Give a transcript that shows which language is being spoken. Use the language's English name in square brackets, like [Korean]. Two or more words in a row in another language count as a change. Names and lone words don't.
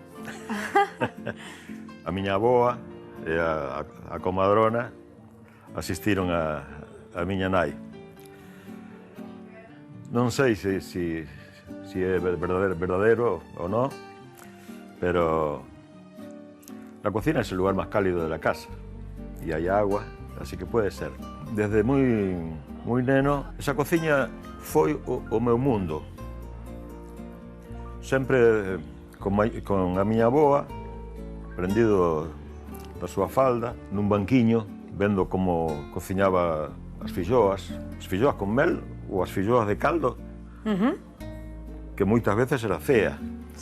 [Galician] A miña avoa e a comadrona asistiron a miña nai. Non sei se é verdadero ou non, [Spanish] pero la cocina es el lugar más cálido de la casa y hay agua, así que puede ser. [Galician] Desde moi neno, esa cociña foi o meu mundo. Sempre con a miña avoa, prendido da súa falda, nun banquiño, vendo como cociñaba as filloas con mel ou as filloas de caldo, que moitas veces era cea.